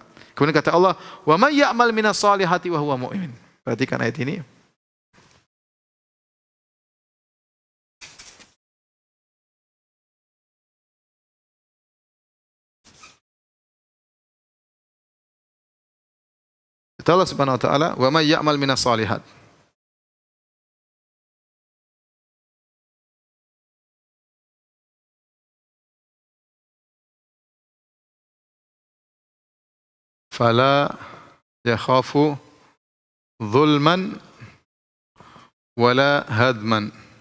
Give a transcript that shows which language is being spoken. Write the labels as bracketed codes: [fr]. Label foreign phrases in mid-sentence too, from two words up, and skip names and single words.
[id] Kemudian kata Allah, [ar] "وَمَن يَعْمَلْ مِنَ الصَّالِحَاتِ وَهُوَ مُؤْمِنٌ." [id] Perhatikan ayat ini. Kata Allah [ar] سبحانه وتعالى, "ومن يعمل من الصالحات." فلا يخاف ظلما ولا هضما.